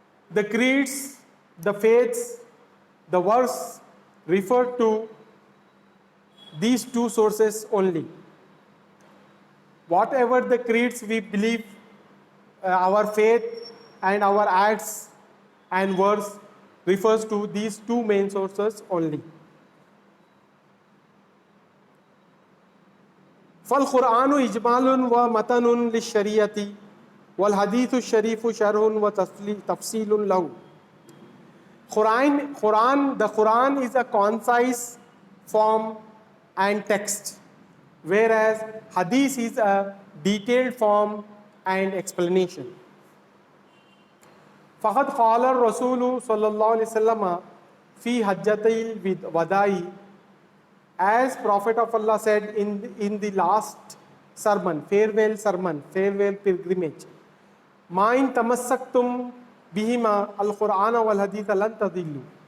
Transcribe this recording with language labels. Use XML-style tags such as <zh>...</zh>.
<en>The creeds, the faiths, the verse refer to these two sources only. Whatever the creeds we believe, our faith and our acts and verse refers to these two main sources only.</en> <ar>فالقرآن إجمال ومتن للشريعة والحديث الشريف شرح وتفصيل له.</ar> <en>The Quran is a concise form and text, whereas hadith is a detailed form and explanation.</en> <ar>فقد قال الرسول صلى الله عليه وسلم في حجة الوداع,</ar> <en>as Prophet of Allah said in the last sermon, farewell pilgrimage,</en> <ar>Ma in tamassaktum bihima al-Qur'ana wal hadith lan tadillu.</ar>